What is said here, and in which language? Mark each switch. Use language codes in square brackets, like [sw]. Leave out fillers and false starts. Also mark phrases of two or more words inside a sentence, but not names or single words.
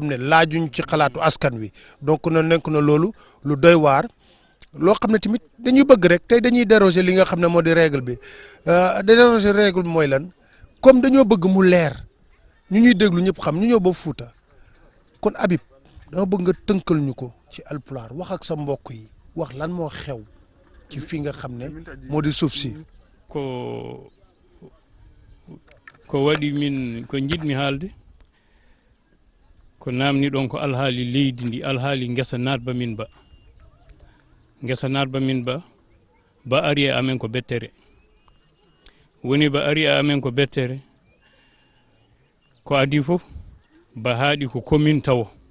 [wo] ne laajuñ ci xalaatu askan wi donc na nekk na loolu lu doy waar loo xam ne tamit dañuy bëgg rek tey dañuy déroger li nga xam ne moo di règle bi déroger règle bi mooy lan comme dañoo bëgg mu leer ñu ñuy déglu ñëpp xam ñu ñëw ba Fuuta kon Habib dama bëgg nga tënkal ñu ko ci alpulaar wax ak sa mbokk yi wax lan moo xew ci fi nga xam ne moo di suuf si [ff] ko waɗi min ko jiɗmi haalde ko namni ɗon ko alhaali leydi ndi alhaali ngesa natba min ba ari e amen ko bettere woni ba ari e amen ko bettere ko adi fof ba haaɗi ko commune tawo